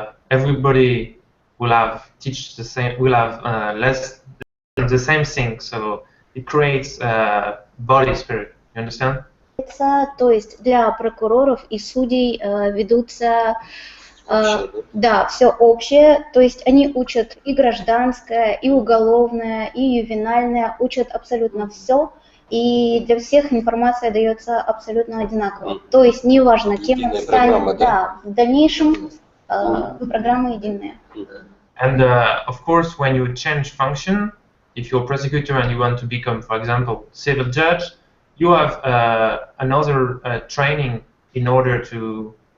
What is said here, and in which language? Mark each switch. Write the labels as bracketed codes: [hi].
[en] Everybody will have teach the same, will have the same thing. So it creates body spirit. You understand? [ru] То есть для прокуроров и судей ведутся, да, все общее, то есть они учат и гражданское, и уголовное, и ювенальное, учат абсолютно все, и для всех информация дается абсолютно одинаково. То есть неважно, кем он станет, да, в дальнейшем программа единая. [en] And of course, when you change function, if you're a prosecutor and you want to become, for example, civil judge, you have another training in order to...